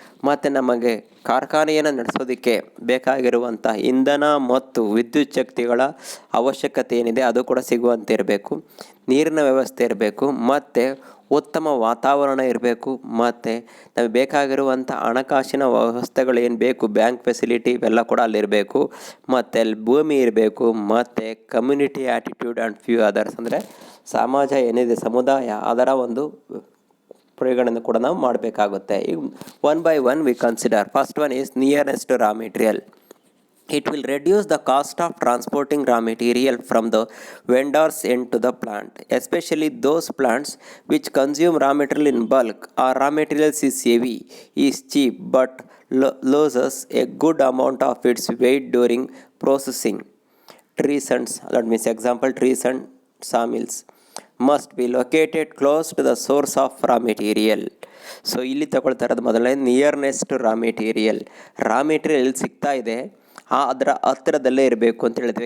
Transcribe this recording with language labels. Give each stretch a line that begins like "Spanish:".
Kannada: ಮತ್ತು ನಮಗೆ ಕಾರ್ಖಾನೆಯನ್ನು ನಡೆಸೋದಕ್ಕೆ ಬೇಕಾಗಿರುವಂಥ ಇಂಧನ ಮತ್ತು ವಿದ್ಯುತ್ ಶಕ್ತಿಗಳ ಅವಶ್ಯಕತೆ ಏನಿದೆ ಅದು ಕೂಡ ಸಿಗುವಂತೆ ಇರಬೇಕು, ನೀರಿನ ವ್ಯವಸ್ಥೆ ಇರಬೇಕು, ಮತ್ತು ಉತ್ತಮ ವಾತಾವರಣ ಇರಬೇಕು, ಮತ್ತು ನಮಗೆ ಬೇಕಾಗಿರುವಂಥ ಹಣಕಾಸಿನ ವ್ಯವಸ್ಥೆಗಳು ಏನು ಬೇಕು, ಬ್ಯಾಂಕ್ ಫೆಸಿಲಿಟಿ ಇವೆಲ್ಲ ಕೂಡ ಅಲ್ಲಿರಬೇಕು, ಮತ್ತು ಅಲ್ಲಿ ಭೂಮಿ ಇರಬೇಕು, ಮತ್ತು
English: community attitude and few others,
Kannada: ಅಂದರೆ ಸಮಾಜ ಏನಿದೆ, ಸಮುದಾಯ, ಅದರ ಒಂದು ಪರಿಗಣನೆ ಕೂಡ ನಾವು ಮಾಡಬೇಕಾಗುತ್ತೆ.
English: ಈಗ one by one we consider. First one is nearest to raw material. It will reduce the cost of transporting raw material from the vendor's end to the plant, especially those plants which consume raw material in bulk or raw materials is heavy, is cheap but loses a good amount of its weight during processing. Trees and, that means example, trees and sawmills must be located close to the source of raw material.
Kannada: So ಇಲ್ಲಿ ತಗೊಳ್ತಾ ಇರೋದು ಮೊದಲನೇ nearness to raw material. Raw material ಎಲ್ಲಿ ಸಿಗ್ತಾ ಇದೆ ಅದರ ಹತ್ತಿರದಲ್ಲೇ ಇರಬೇಕು ಅಂತ ಹೇಳಿದ್ವಿ.